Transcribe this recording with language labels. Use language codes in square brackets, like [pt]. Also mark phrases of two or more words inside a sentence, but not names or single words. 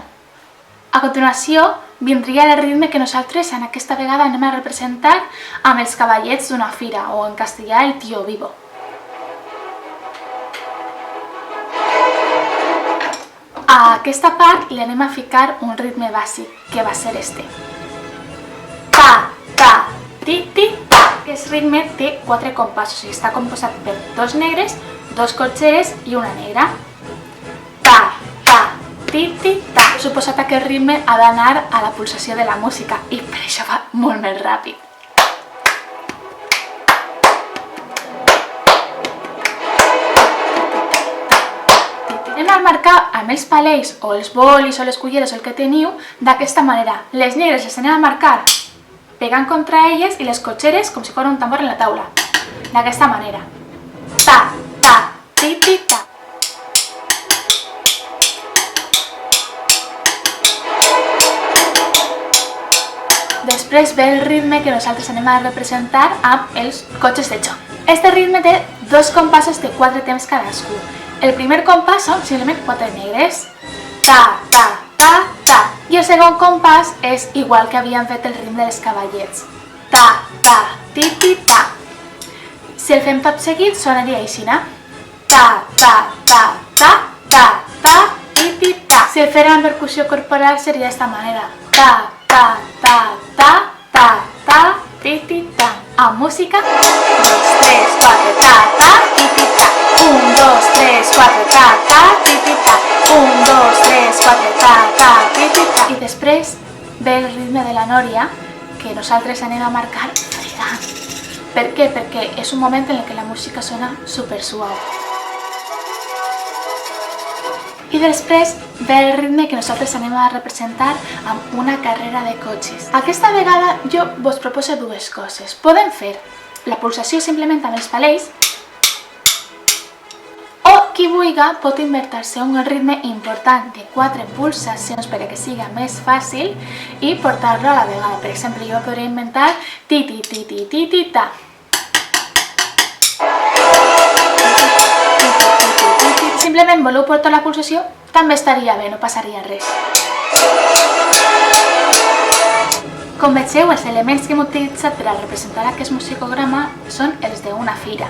[ca] A continuació, vindria el ritme que nosaltres en aquesta vegada anem a representar amb els cavallets d'una fira, o en castellà el [es] tío vivo. [ca] A aquesta part li anem a ficar un ritme bàsic, que va ser este. Ta, ta, ti, ti, ta. Aquest ritme té 4 compassos i està composat per 2 negres, 2 corxeres i una negra. Ta, ta, ti, ti, ta. Suposat aquest ritme ha d'anar a la pulsació de la música i per això va molt més ràpid. Anem a marcar amb els palets o els bolis o les culleres o el que teniu d'aquesta manera. Les negres les anem a marcar pegant contra elles i les cotxeres com si fos un tambor en la taula. D'aquesta manera. Ta, ta, ti, ti, ta. Després ve el ritme que nosaltres anem a representar amb els cotxes de xoc. Este ritme té 2 compassos de 4 temps cadascú. El primer compàs són simplement 4 negres. Ta, ta, ta, ta. I el segon compàs és igual que havíem fet el ritme dels cavallets. Ta, ta, ti, ti, ta. Si el fem tot seguit, sonaria així, no? Ta, ta, ta, ta, ta, ta, ti, ti, ta. Si el fem amb percussió corporal seria d'esta manera. Ta, ta, ta, ta, ta, ta, ti, ti, ta. Amb música. 2, 3, 4, ta, ta, ti, ti, ta. 1, 2, 3, 4, ta, ta, ti, ti, ta. 1, 2, 3, 4, ta, ta, ti, ti, ta. I després ve el ritme de la nòria que nosaltres anem a marcar fregant. Per què? Perquè és un moment en què la música sona super suau. I després ve el ritme que nosaltres anem a representar amb una carrera de cotxes. Aquesta vegada jo vos proposo 2 coses. Podem fer la pulsació simplement amb els palets, o qui vulgui pot inventar-se un ritme important de 4 pulsacions per a que sigui més fàcil i portar-lo a la vegada. Per exemple, jo podria inventar ti, ti, ti, ti, ti, ti, ta. Simplement voleu portar la pulsació, també estaria bé, no passaria res. Com vegeu, els elements que hem utilitzat per a representar aquest musicograma són els d'una fira.